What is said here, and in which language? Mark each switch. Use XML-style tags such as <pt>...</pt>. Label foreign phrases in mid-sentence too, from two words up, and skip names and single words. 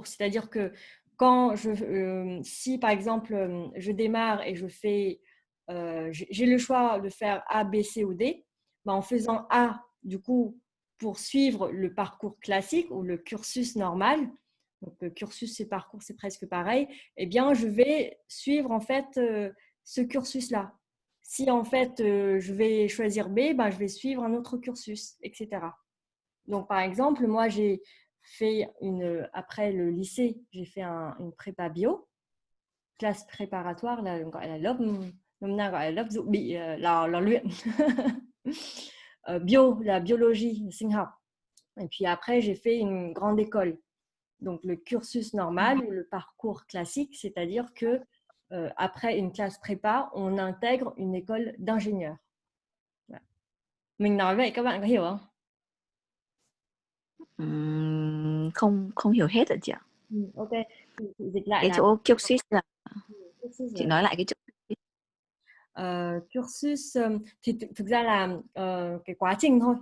<fr>C'est-à-dire que quand si par exemple, je démarre et j'ai le choix de faire A, B, C ou D, en faisant A, du coup, pour suivre le parcours classique ou le cursus normal, donc le cursus et parcours, c'est presque pareil, eh bien, je vais suivre en fait ce cursus-là. Si en fait je vais choisir B, ben, je vais suivre un autre cursus, etc. Donc, par exemple, moi, j'ai fait après le lycée, j'ai fait une prépa bio, classe préparatoire,</fr> <vi>là, gọi là lớp năm nay gọi là lớp dự bị lò luyện.</vi> <fr>Bio, la biologie,</fr> <vi>sinh học.</vi> <fr>Et puis après, j'ai fait une grande école. Donc, le cursus normal ou le parcours classique, c'est-à-dire que après une classe prépa, on intègre une école d'ingénieur.</fr> <vi>Mình nói vậy các bạn có hiểu không? Không không hiểu hết rồi chị ạ. Ok, thì dịch lại Cái là chỗ cursus là cursus chị nói lại cái chỗ. Cursus thì thực ra là cái quá trình thôi.</vi>